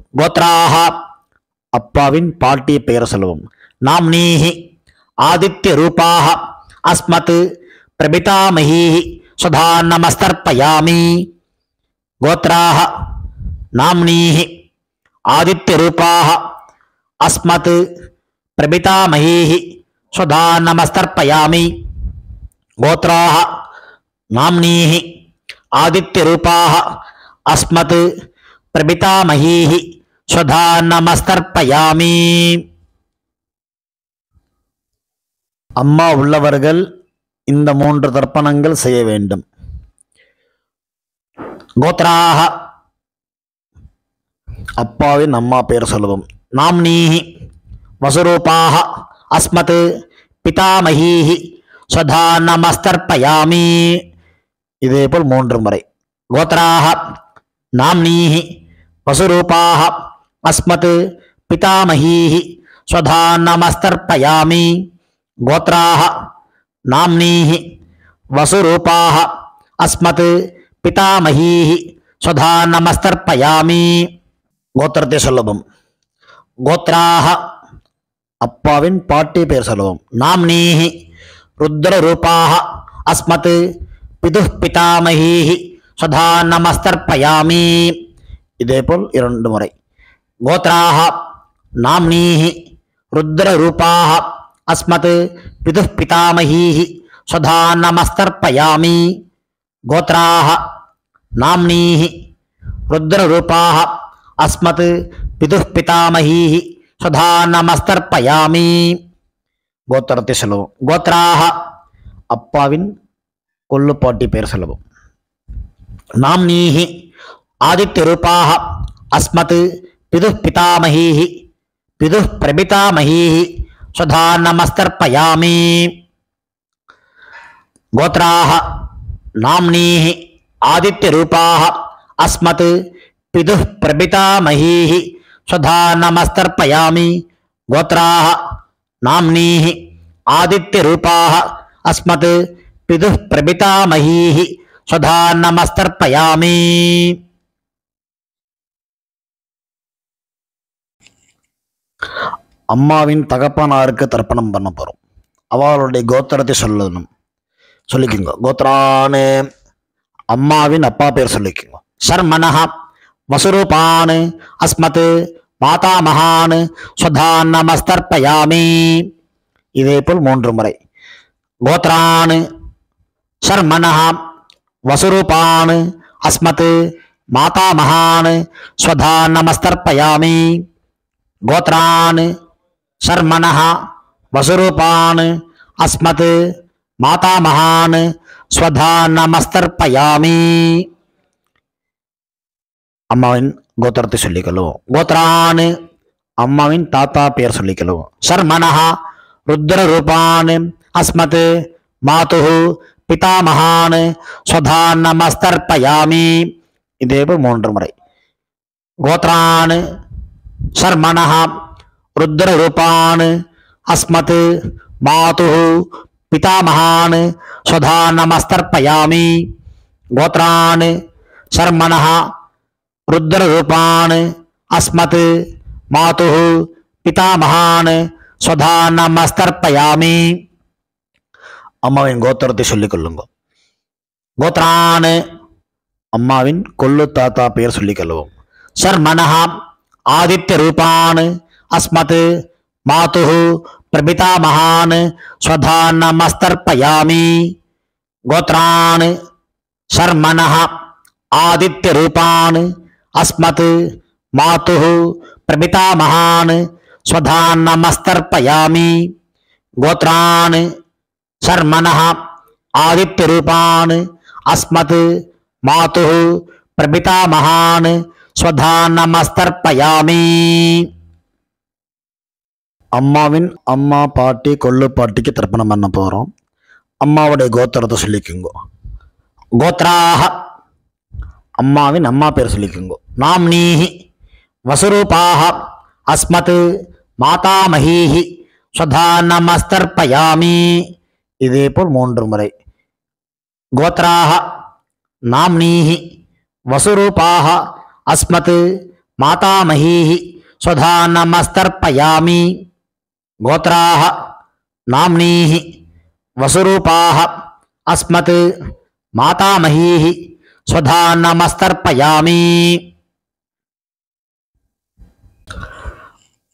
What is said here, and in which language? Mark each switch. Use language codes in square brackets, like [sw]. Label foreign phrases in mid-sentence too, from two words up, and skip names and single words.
[ta] கோத்ராஹ அப்பாவின் பாட்டி பெயர் சொல்லுவோம். [sa] नाम्नीः आदित्य रूपाः अस्मत् प्रपितामहीः स्वधानमस्तर्पयामि. गोत्राः नाम्नीः आदित्य रूपाः अस्मत् प्रपितामहीः स्वधा नमस्तर्पयामि। गोत्राः नाम्नीः आदित्यरूपाः अस्मत् प्रपितामहीः स्वधा नमस्तर्पयामि। [ta] அம்மா உள்ளவர்கள் இந்த 3 தர்ப்பணங்கள் செய்ய வேண்டும். கோத்ராக அப்பாவின் அம்மா பெயர் சொல்லுவோம். [sa] नाम्नीः वसुरूपाः अस्मत् पितामहीः स्वधा नमस्तर्पयामि. [ta] இதேபோல் 3 முறை. [sa] गोत्राः नाम्नीः वसुरूपाः अस्मत् पितामहीः स्वधा नमस्तर्पयामि. गोत्राः नाम्नीः वसुरूपाः अस्मत् पितामहीः स्वधा नमस्तर्पयामि. [ta] கோத்திரத்தை சொல்லவும். கோத்ராः அப்பாவின் பாட்டி பெயர் சொல்லவும். [sa] நாம்னீः रुद्ररूपाः अस्मत् पितुः पितामहीः स्वधा नमस्तर्पयामि. [ta] இதேபோல் 2 முறை. [sa] கோத்ராः नाम्नीः रुद्ररूपाः अस्मत् पितुः पितामहीः स्वधा नमस्तर्पयामि. गोत्राः नाम्नीः रुद्ररूपाः अस्मत् पितुः पितामहीः स्वधा नमस्तर्पयामि. [ta] गोत्रத்தை சொல்லுவோம். கோத்ராः அப்பாவின் கொள்ளுப்பாட்டி பெயர் சொல்லுவோம். [sa] नाम्नीः आदित्यरूपाः अस्मत् पितुः पितामहीः पितुः प्रपितामहीः स्वधा नमस्तर्पयामि. गोत्राः नाम्नीः आदित्यरूपाः अस्मत् पितुः प्रपितामहीः स्वधा नमस्तर्पयामि. गोत्राः नाम्नीः आदित्यरूपाः अस्मत् पितुः प्रपितामहीः स्वधा नमस्तर्पयामि. [ta] அம்மாவின் தகப்பனாருக்கு தர்ப்பணம் பண்ண போகிறோம். அவளுடைய கோத்திரத்தை சொல்லிக்கோங்க. கோத்ரானு அம்மாவின் அப்பா பேர் சொல்லிக்கோங்க. [sa] शर्मणः वसुरूपान् अस्मत् मातामहान् स्वधा नमस्तर्पयामि. [ta] இதேபோல் 3 முறை. [sa] गोत्रान् शर्मणः वसुरूपान् अस्मत् मातामहान् स्वधा नमस्तर्पयामि. गोत्रान् शर्मणः वसुरूपान् अस्मत् मातामहान् स्वधा नमस्तर्पयामि. [ta] அம்மாவின் கோத்திரத்தை சொல்லிக்கொள்ளுவோம். கோத்ரான் அம்மாவின் தாத்தா பெயர் சொல்லிக்கொள்ளுவோம். [sa] शर्मणः रुद्ररूपान् अस्मत् मातुः पितामहान् स्वधा नमस्तर्पयामि. [ta] இதேபோல் 3 முறை. [sa] गोत्रान् शर्मणः रुद्ररूपान् अस्मत् मातुः पितामहान् स्वधा नमस्तर्पयामि. गोत्रान् शर्मणः रुद्ररूपान् अस्मत् मातुः पितामहान् स्वधा नमस्तर्पयामि. [ta] அம்மாவின் கோத்திரத்தை சொல்லிக்கொள்ளுங்க. கோத்ரான் அம்மாவின் கொள்ளு தாத்தா பெயர் சொல்லிக்கொள்ளுவோம். [sa] शर्मणः आदित्यरूपान् अस्मत् मातुः प्रपितामहान् स्वधा नमस्तर्पयामि. गोत्रान् शर्मणः आदित्यरूपान् अस्मत् मातुः प्रपितामहान् स्वधा नमस्तर्पयामि. गोत्रान् शर्मणः आदित्यरूपान् अस्मत् मातुः प्रपितामहान् स्वधा नमस्तर्पयामि. [ta] அம்மாவின் அம்மா பாட்டி கொள்ளு பாட்டிக்கு தர்ப்பணம் பண்ண போகிறோம். அம்மாவுடைய கோத்திரத்தை சொல்லிக்குங்கோ. கோத்ராக அம்மாவின் அம்மா பேர் சொல்லிக்குங்கோ. [sa] नाम्नीः वसुरूपाः अस्मत् मातामहीः स्वधा नमस्तर्पयामि. [ta] இதேபோல் 3 முறை. [sa] गोत्राः नाम्नीः वसुरूपाः अस्मत् मातामहीः स्वधा नमस्तर्पयामि. गोत्राः नाम्नीः वसुरूपाः अस्मत् मातामहीः स्वधा नमस्तर्पयामि.